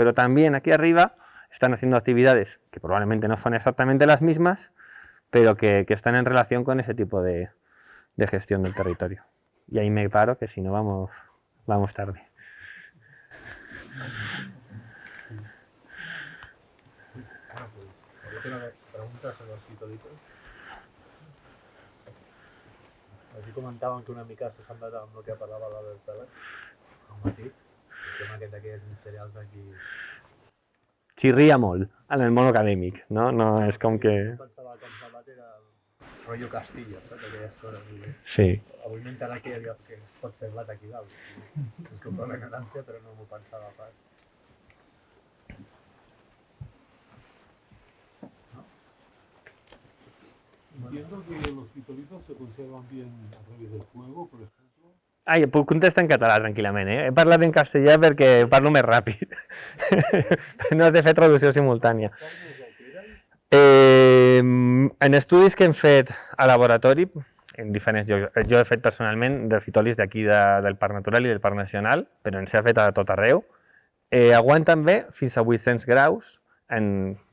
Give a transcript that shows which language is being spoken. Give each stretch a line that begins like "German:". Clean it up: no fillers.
Spanish: Pero también aquí arriba están haciendo actividades que probablemente no son exactamente las mismas, pero que están en relación con ese tipo de gestión del territorio. Y ahí me paro, que si no vamos tarde. Bueno, pues, yo tengo preguntas sobre los fitolitos.
Catalan: Aquí comentaven que una mica s'ha semblat amb el que parlava l'Albert Pelet al matí, el tema aquest d'aquests cereals aquí. Xirria molt en el món acadèmic, no? No és com que... Jo pensava que el Salvat era el rotllo Castilla, saps? Aquelles coses. Sí. Avui m'he enterat que es pot fer blat aquí dalt. Disculpa la ignorància, però no m'ho pensava pas.
Spanish: Entiendo que los fitolitos se conservan bien a través del fuego, por ejemplo.
Catalan: Ai, puc contestar en català tranquil·lament, He parlat en castellà perquè parlo més ràpid. No has de fer traducció simultània. En estudis que hem fet a laboratori, en diferents llocs, jo he fet personalment de fitolis d'aquí del Parc Natural i del Parc Nacional, però en s'ha fet a tot arreu, aguanten bé fins a 800 graus en